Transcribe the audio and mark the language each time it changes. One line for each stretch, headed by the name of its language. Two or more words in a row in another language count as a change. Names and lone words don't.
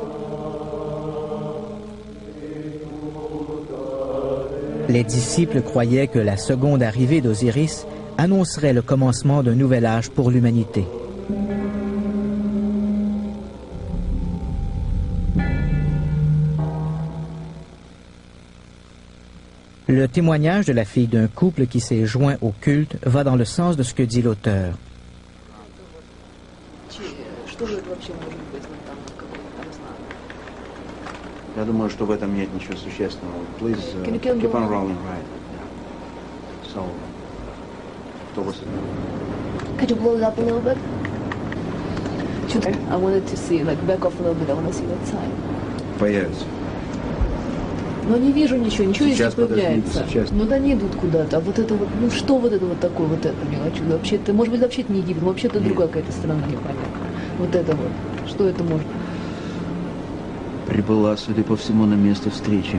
French: Les disciples croyaient que la seconde arrivée d'Osiris annoncerait le commencement d'un nouvel âge pour l'humanité. Le témoignage de la fille d'un couple qui s'est joint au culte va dans le sens de ce que dit l'auteur.
Russian: Я думаю, что в этом нет ничего существенного.
English: Please keep on rolling, right? So, what was it? Could you blow it up a little bit? I wanted to see, like, back off a little bit. I want to see that side.
Russian: Появится. Но не вижу ничего не Сейчас, появляется. подождите, сейчас. Ну да они идут куда-то. А вот это вот, ну что вот это вот такое, вот это не хочу. Вообще это, может быть, вообще это не Египет, вообще это другая какая-то страна, непонятно. Вот это вот. Что это может? Прибыла, судя по всему, на место встречи.